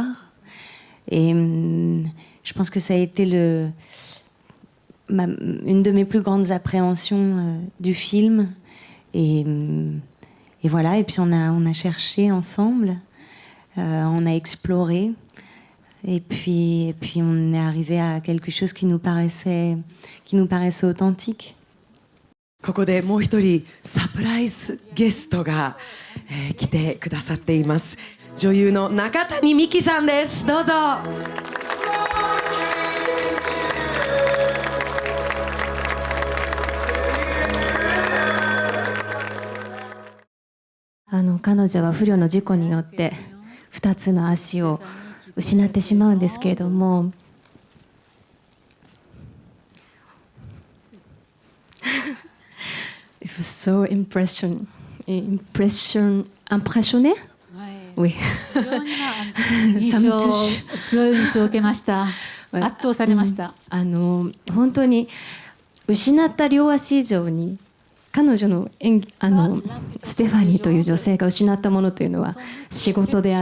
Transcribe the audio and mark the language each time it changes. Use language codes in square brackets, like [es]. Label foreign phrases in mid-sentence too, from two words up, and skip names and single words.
[fr] Et je pense que ça a été une de mes plus grandes appréhensions du film. Et voilà, et puis on a cherché ensemble, on a exploré, et puis on est arrivé à quelque chose qui nous paraissait authentique. [ja] ここでもう一人サプライズゲストが、来てくださっています。女優の中谷美紀さんです。どうぞ。彼女は不慮の事故によって2つの足を失ってしまうんですけれども、 [en] It was so impressionné? [fr] Oui. [ja] 強い印象を受けました。圧倒されました。本当に失った両足以上に彼女のステファニーという女性が失ったものというのは仕事であ